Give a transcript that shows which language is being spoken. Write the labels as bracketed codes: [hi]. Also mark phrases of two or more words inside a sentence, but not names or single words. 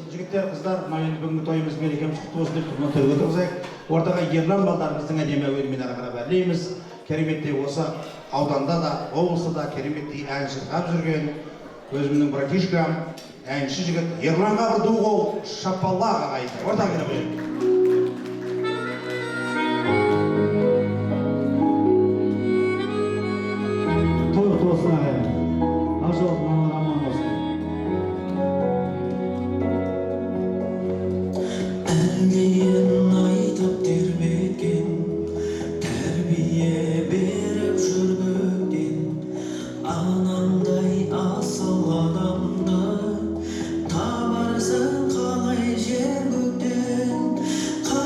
[kk] Жігіттер, қыздар, енді бүгінгі тойымыз мерекеміз құтты болсын деп тұрмын төрге тұрғызайық. Ортаға ерлан балдарымыздың әдемі әуенімен ары қарап әрлейміз. Кереметтей осы ауданда да, облыста да кереметтей ән шырқап жүрген өзімнің братишкам, әнші жігіт Ерланға бір ду қол шапалақ ағайды. Ортаға келіп жүрейік. [tr] Olsun ağabeyim. Az olsun, aman olsun. [kk] Әлдейін айтып тербеткен, тәрбие беріп жүргенден, анамдай асыл адамды табарсың қалай жер көктен.